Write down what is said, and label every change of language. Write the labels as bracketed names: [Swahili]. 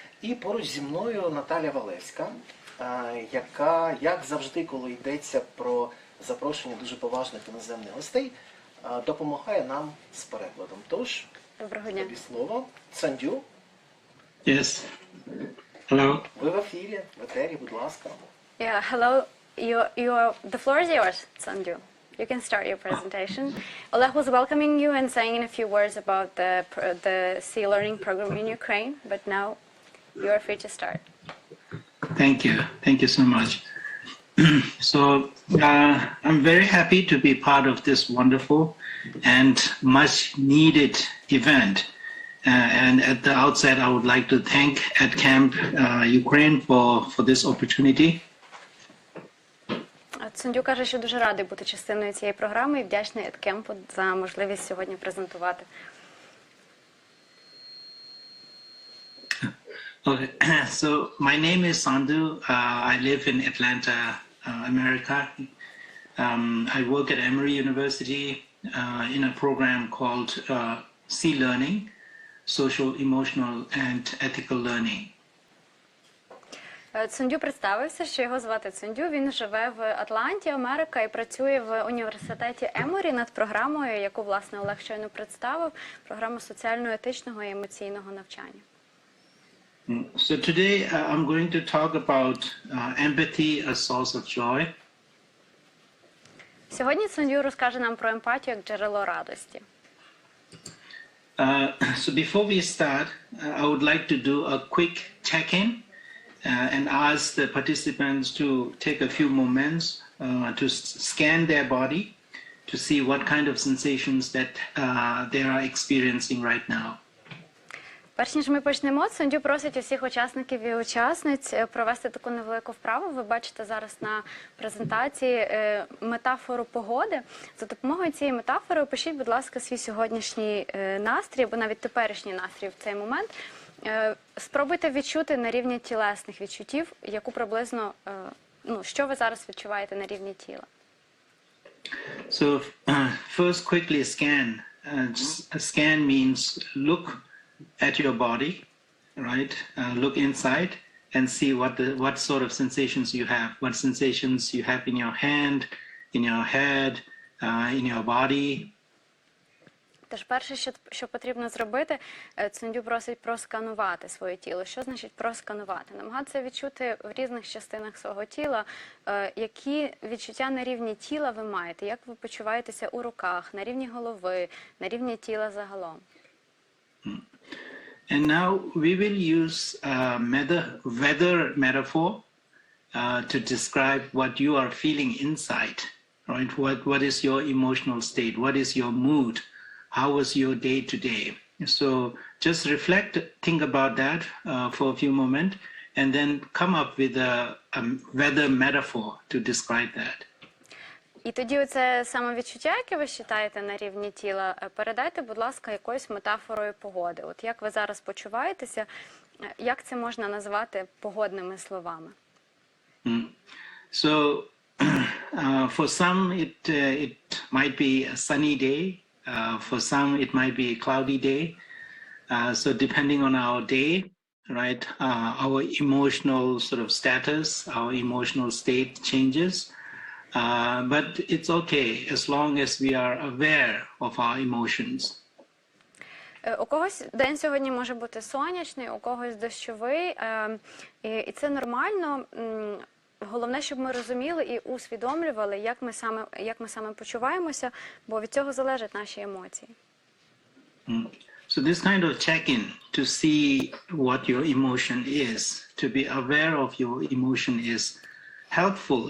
[Ukrainian] І поруч зі мною Наталя Валевська, яка, як завжди, коли йдеться про запрошення дуже поважних іноземних гостей, допомагає нам з перекладом. Тож, тобі слово. Тсондю. [English] Yes. Hello. [Ukrainian] Ви в ефірі, в етері, будь ласка. [English] Yeah, hello. The floor is yours, Tсондю. You can start your presentation. Oleg was welcoming you and saying a few words about the C Learning program in Ukraine, but now you are free to start. Thank you. Thank you so much. So I'm very happy to be part of this wonderful and much needed event. And at the outset, I would like to thank Camp Ukraine for this opportunity. [Ukrainian] Тсондю каже, що дуже радий бути частиною цієї програми і вдячний Кемпу за можливість сьогодні презентувати. [English] Okay, so my name is Tсондю. I live in Atlanta, America. I work at Emory University in a program called C Learning, Social, Emotional and Ethical Learning. [Ukrainian] Тсондю представився, що його звати Тсондю. Він живе в Атланті, Америка, і працює в університеті Еморі над програмою, яку, власне, Олег щойно представив, програма соціально-етичного і емоційного навчання. [English] So today I'm going to talk about empathy, a source of joy. [Ukrainian] Сьогодні Тсондю розкаже нам про емпатію як джерело радості. [English] So before we start, I would like to do a quick check-in and ask the participants to take a few moments to scan their body to see what kind of sensations that they are experiencing right now. [Ukrainian] Перш ніж ми почнемо, Тсондю просить усіх учасників і учасниць провести таку невелику вправу. Ви бачите зараз на презентації метафору погоди. За допомогою цієї метафори опишіть, будь ласка, свій сьогоднішній настрій, або навіть теперішній настрій в цей момент. Спробуйте відчути на рівні тілесних відчуттів, яку приблизно, що ви зараз відчуваєте на рівні тіла. [English] So first quickly scan. Scan means look at your body, right? Look inside and see what sort of sensations you have. What sensations you have in your hand, in your head, in your body. [Ukrainian] Тож перше, що потрібно зробити, Тсондю просить просканувати своє тіло. Що значить просканувати? Намагатися відчути в різних частинах свого тіла, які відчуття на рівні тіла ви маєте, як ви почуваєтеся у руках, на рівні голови, на рівні тіла загалом. [English] And now we will use weather metaphor to describe what you are feeling inside. right? What is your emotional state? What is your mood? How was your day today? So just reflect, think about that for a few moments, and then come up with a weather metaphor to describe that. [Ukrainian] І тоді оце самовідчуття, яке ви вважаєте на рівні тіла, передайте, будь ласка, якоюсь метафорою погоди. От як ви зараз почуваєтеся, як це можна назвати погодними словами? [English] So for some it might be a sunny day, for some it might be a cloudy day. So depending on our day, right, our emotional sort of status, our emotional state changes. But it's okay as long as we are aware of our emotions. [Ukrainian] У когось день сьогодні може бути сонячний, у когось дощовий, і це нормально. Головне, щоб ми розуміли і усвідомлювали, як ми саме почуваємося, бо від цього залежать наші емоції. [English] So this kind of check-in to see what your emotion is, to be aware of your emotion is helpful.